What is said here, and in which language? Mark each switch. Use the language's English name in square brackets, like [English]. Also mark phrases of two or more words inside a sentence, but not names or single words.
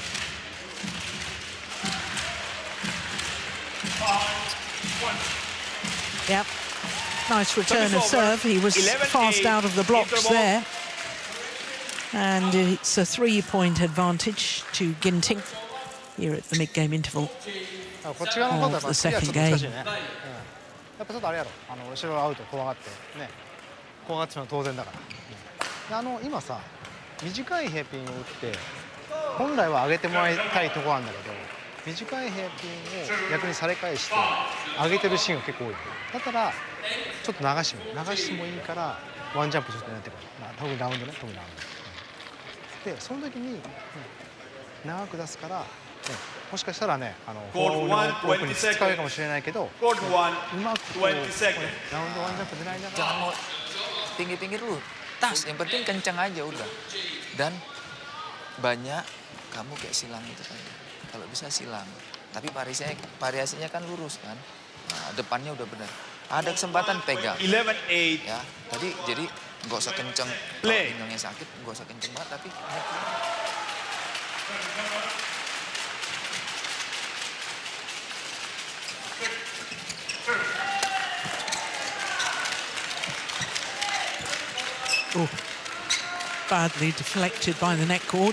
[English] Yep. Nice return of Service over. serve. He was 11-8 fast out of the blocks interval. there. And it's a 3-point advantage to Ginting here at the mid-game interval. [Japanese] こっち側のことはやっぱ [English] the [Japanese] 次はちょっと [English] second [Japanese] 難しいね、やっぱちょっとあれやろ、後ろアウト怖がってね、怖がってしまうの当然だから、で今さ短いヘアピンを打って本来は上げてもらいたいところなんだけど、短いヘアピンを逆にされ返して上げてるシーンが結構多い。だったらちょっと流してもいいからワンジャンプちょっとやってくる、特にラウンドね、特にラウンドで、その時に、長く出すから、もしかしたらね、フォールのオープンに使うかもしれないけど、うまくこう、ラウンドワンジャンプ出ないながら [Indonesian] Jangan mau tinggi-tinggi dulu. Tas, yang penting kencang aja udah. Dan banyak kamu kayak silang itu tadi. Kalau bisa silang. Tapi variasinya kan lurus kan. Nah, depannya udah benar. Ada kesempatan pegang. 11-8. Ya, tadi jadi nggak usah kenceng. Kalau pinggangnya sakit nggak usah kenceng banget, tapi [English] Oh, badly deflected by the net cord.